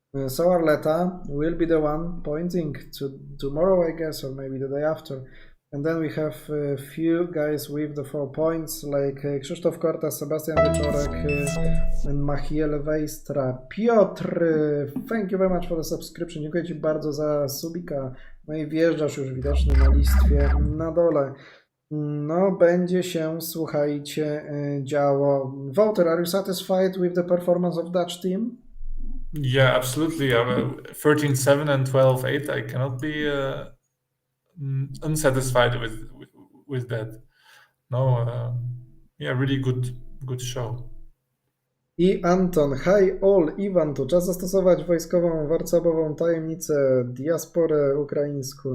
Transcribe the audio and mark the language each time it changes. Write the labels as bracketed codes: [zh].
[en] So Arleta will be the one pointing to tomorrow, I guess, or maybe the day after. And then we have a few guys with the 4 points, like Krzysztof Korta, Sebastian Wieczorek, and Machiel Wejstra. Piotr, thank you very much for the subscription. [pl] Dziękuję Ci bardzo za subika. No i wjeżdżasz już widoczny na listwie na dole. No, będzie się, słuchajcie, działo. [en] Wouter, are you satisfied with the performance of Dutch team? Yeah, absolutely. 13-7 and 12-8. I cannot be unsatisfied with that. No, yeah, really good show. [pl] I Anton, [en] hi all, [pl] Iwan tu. Czas zastosować wojskową, warcabową tajemnicę, diasporę ukraińską.